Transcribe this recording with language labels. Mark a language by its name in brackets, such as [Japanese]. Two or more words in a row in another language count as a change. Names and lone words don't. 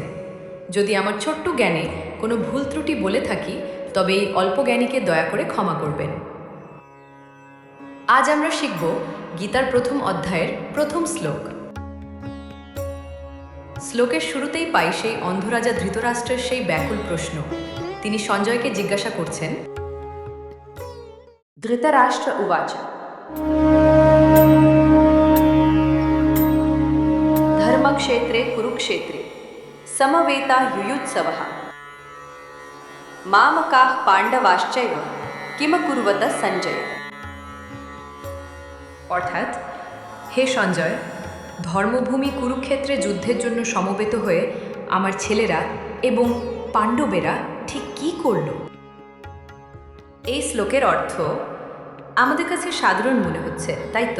[Bangla] যদি আমার ছোট্ট জ্ঞানে কোনো ভুল ত্রুটি বলে থাকি তবে এই অল্প জ্ঞানীকে দয়া করে ক্ষমা করবেন। আজ আমরা শিখব গীতার প্রথম অধ্যায়ের প্রথম শ্লোক। শ্লোকের শুরুতেই পাই সেই অন্ধরাজা ধৃতরাষ্ট্রের সেই ব্যাকুল প্রশ্ন। তিনি সঞ্জয়কে জিজ্ঞাসা করছেন, [Sanskrit] धृतराष्ट्र उवाच धर्मक्षेत्रे कुरुक्षेत्रे समवेता युयुत्सवः मामकाः पाण्डवाश्चैव किमकुर्वत सञ्जय। [Bangla] অর্থাৎ, হে সঞ্জয়, ধর্মভূমি কুরুক্ষেত্রে যুদ্ধের জন্য সমবেত হয়ে আমার ছেলেরা এবং পাণ্ডবেরা ঠিক কী করল? এই শ্লোকের অর্থ আমাদের কাছে সাধারণ মনে হচ্ছে, তাই তো?